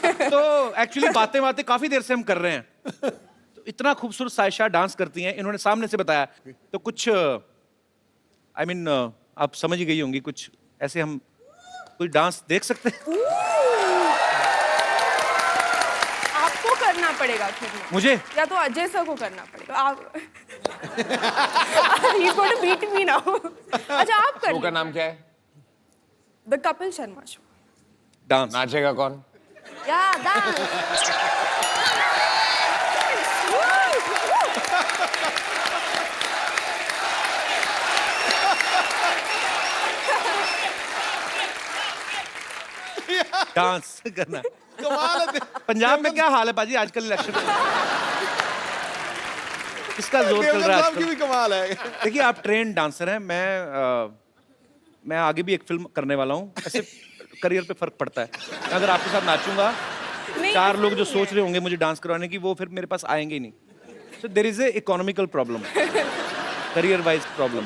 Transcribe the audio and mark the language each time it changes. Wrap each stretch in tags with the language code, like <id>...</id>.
<hi>तो एक्चुअली बातें काफी देर से हम कर रहे हैं. तो इतना खूबसूरत सायशा डांस करती हैं, इन्होंने सामने से बताया. तो कुछ आई मीन आप समझ ही गई होंगी, कुछ ऐसे हम कोई डांस देख सकते हैं? आपको करना पड़ेगा फिर. मुझे या तो अजय सर को करना पड़ेगा. आप</hi> <en>He's going to beat me now.</en> <hi>अच्छा, आप कर. शो का नाम क्या है? The Kapil Sharma show. Dance. नाचेगा कौन? या डांस. डांस करना. कमाल है. पंजाब में क्या हाल है पाजी आजकल इलेक्शन? किसका जोर चल रहा है साहब की भी आजकल? कमाल है. देखिए, आप ट्रेंड डांसर हैं. मैं आगे भी एक फिल्म करने वाला हूँ. ऐसे करियर पे फर्क पड़ता है. अगर आपके साथ नाचूंगा, 4 लोग जो सोच रहे होंगे मुझे डांस करवाने की, वो फिर मेरे पास आएंगे ही नहीं.</hi> <en>So there is a economical problem, career wise problem.</en>